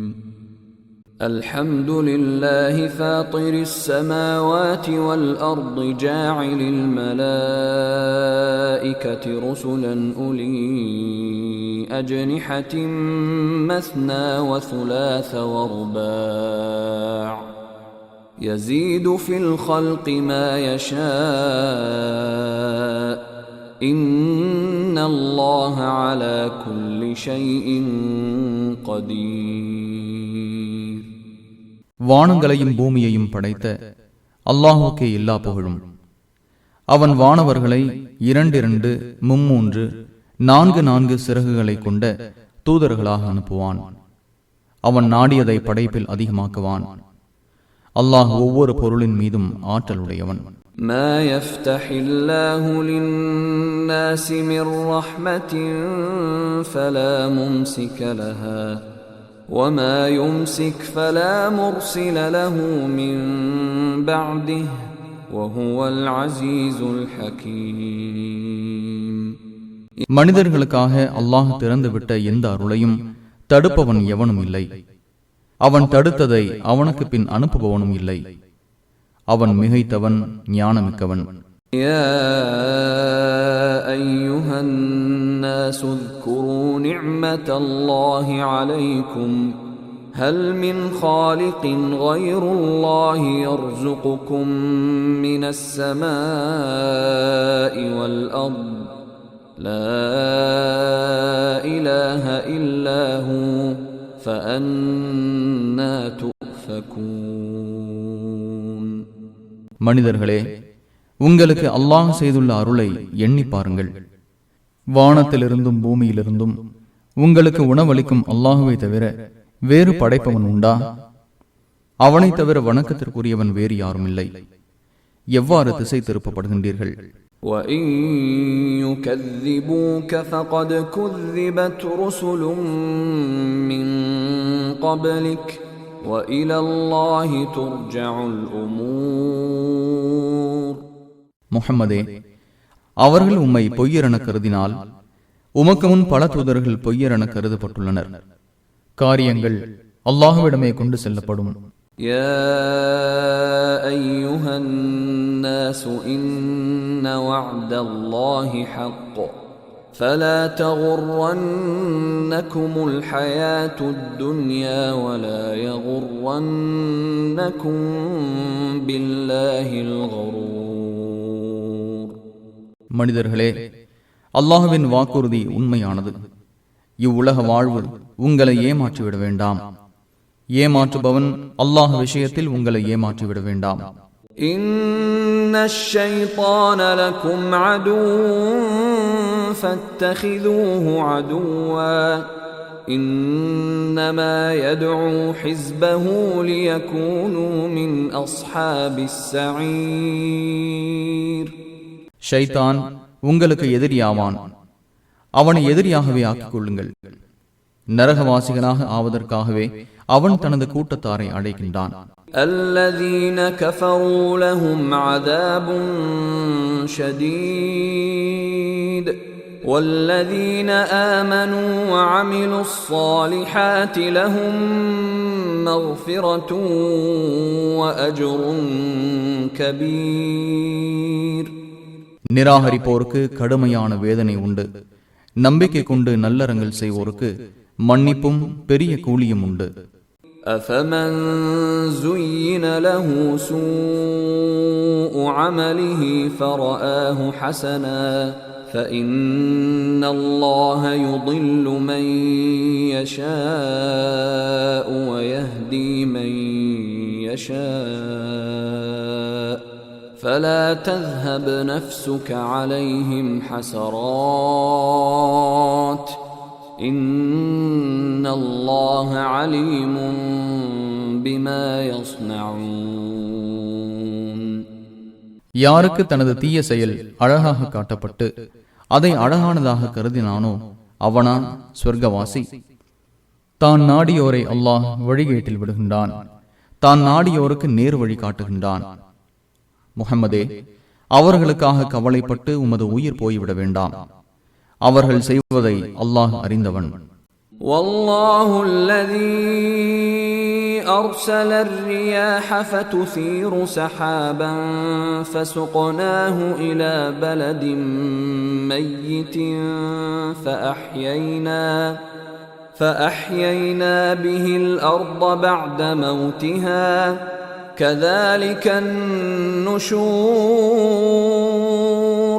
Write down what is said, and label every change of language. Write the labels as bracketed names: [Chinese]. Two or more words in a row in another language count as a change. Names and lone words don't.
[Arabic] الحمد لله فاطر السماوات والأرض جاعل الملائكة رسلا أولي أجنحة مثنى وثلاث ورباع' يزيد في الخلق ما يشاء إن الله على كل شيء قدير. [Tamil] வானங்களையும் பூமியையும் படைத்த அல்லாஹுக்கே எல்லா புகழும். அவன் வானவர்களை 2 3 4 சிறகுகளை கொண்ட தூதர்களாக அனுப்புவான். அவன் நாடியதை படைப்பில் அதிகமாக்குவான். அல்லாஹ் ஒவ்வொரு பொருளின் மீதும் ஆற்றலுடையவன். [Arabic] ما يفتح الله للناس من رحمة فلا ممسك لها وما يمسك فلا مرسل له من بعده وهو العزيز الحكيم. [Tamil] மனிதர்களுக்காக அல்லாஹ் திறந்துவிட்ட எந்த அருளையும் தடுப்பவன் எவனும் இல்லை. அவன் தடுத்ததை அவனுக்கு பின் அனுப்புபவனும் இல்லை. அவன் மிகைத்தவன், ஞானமிக்கவன். [Arabic] يا أيها الناس اذكروا نعمت الله عليكم هل من خالق غير الله يرزقكم من السماء والأرض لا إله إلا هو فأنى تؤفكون. [Tamil] மனிதர்களே, உங்களுக்கு அல்லாஹ் செய்துள்ள அருளை எண்ணி பாருங்கள். வானத்திலிருந்தும் பூமியிலிருந்தும் உங்களுக்கு உணவளிக்கும் அல்லாஹுவை தவிர வேறு படைப்பவன் உண்டா? அவனை தவிர வணக்கத்திற்குரியவன் வேறு யாரும் இல்லை. எவ்வாறு திசை திருப்பப்படுகின்றீர்கள்? [Arabic] وَإِن يُكَذِّبُوكَ فَقَدْ كُذِّبَتْ رُسُلٌ مِّن قَبْلِكَ وَإِلَى اللَّهِ تُرْجَعُ الْأُمُورُ. [Tamil] முஹம்மதே, அவர்கள் உம்மை பொய்யரென கருதினால் உமக்கு முன் பல தூதர்கள் பொய்யரென கருதப்பட்டுள்ளனர். காரியங்கள் அல்லாஹ்விடமே கொண்டு செல்லப்படும். [Arabic] يا أيها الناس إن وعد الله حق فلا تغرنكم الحياة الدنيا ولا يغرنكم بالله الغرور. [Tamil] மனிதர்களே, அல்லாஹ்வின் வாக்குறுதி உண்மையானது. இவ்வுலக வாழ்வு உங்களை ஏமாற்றிவிட வேண்டாம். ஏமாற்றுபவன் அல்லாஹ் விஷயத்தில் உங்களை ஏமாற்றிவிட வேண்டாம். [Arabic] إن الشيطان لكم عدو فاتخذوه عدوا إنما يدعو حزبه ليكونوا من أصحاب السعير. [Tamil] ஷைத்தான் உங்களுக்கு எதிரியாவான். அவனை எதிரியாகவே ஆக்கிக் கொள்ளுங்கள். நரகவாசிகளாக ஆவதற்காகவே அவன் தனது கூட்டத்தாரை அழைக்கின்றான். [Arabic] الذين كفروا لهم عذاب شديد والذين آمنوا وعملوا الصالحات لهم مغفرة وأجر كبير. [Tamil] நிராகரிப்போருக்கு கடுமையான வேதனை உண்டு. நம்பிக்கை கொண்டு நல்லறங்கள் செய்வோருக்கு மன்னிப்பும் பெரிய கூலியும் உண்டு. [Arabic] أفمن زين له سوء عمله فرآه حسنا فإن الله يضل من يشاء ويهدي من يشاء فلا تذهب نفسك عليهم حسرات إن الله عليم بما يصنعون. [Tamil] யாருக்கு தனது தீய செயல் அழகாக காட்டப்பட்டு அதை அழகானதாக கருதினானோ அவனா சொர்க்கவாசி. தான் நாடியோரை அல்லாஹ் வழிகேட்டில் விடுகின்றான். தான் நாடியோருக்கு நேர் வழி காட்டுகின்றான். முஹம்மதே, அவர்களுக்காக கவலைப்பட்டு உமது உயிர் போய்விட வேண்டாம். அவர்கள் செய்வதை அல்லாஹ் அறிந்தவன். [Arabic] والله الذي أرسل الرياح فتثير سحابا فسقناه إلى بلد ميت فأحيينا به الأرض بعد موتها كذلك النشور.